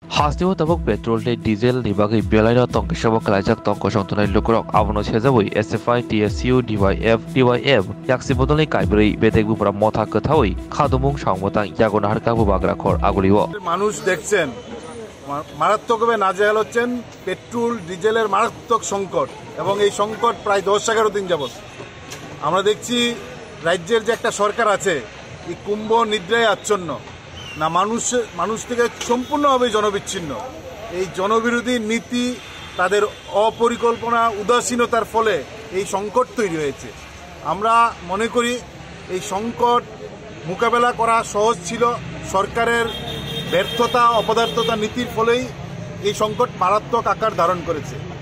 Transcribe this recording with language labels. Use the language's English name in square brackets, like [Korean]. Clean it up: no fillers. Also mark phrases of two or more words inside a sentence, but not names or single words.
[Kok Borok] Hastiu tabuk petrol le diesel ni bagai belai tong kisabok kalajak tong kosong tunai lukurok abono chezabui SFI TSU DYF yaksi bodole kaibri betek bupra motha kathawi khadumung সংমতাং ইয়াগোনা হারকাবু বাগরাখর আগুলিও [Bangla] মানুষ দেখছেন মারাত্মকভাবে নাজেহাল হচ্ছেন পেট্রোল ডিজেলের মারাত্মক সংকট এবং এই সংকট প্রায় 10-11 দিন যাবত আমরা দেখছি রাজ্যের যে একটা সরকার আছে এই কুম্ভ নিদ্রায় আচ্ছন্ন না মানুষ থেকে সম্পূর্ণভাবে জনবিচ্ছিন্ন এই জনবিরোধী নীতি তাদের অপরিকল্পনা উদাসীনতার ফলে এই সংকট তৈরি হয়েছে আমরা মনে করি এই সংকট মোকাবেলা করা সহজ ছিল সরকারের ব্যর্থতা অপদার্থতা নীতির ফলেই এই সংকট মারাত্মক আকার ধারণ করেছে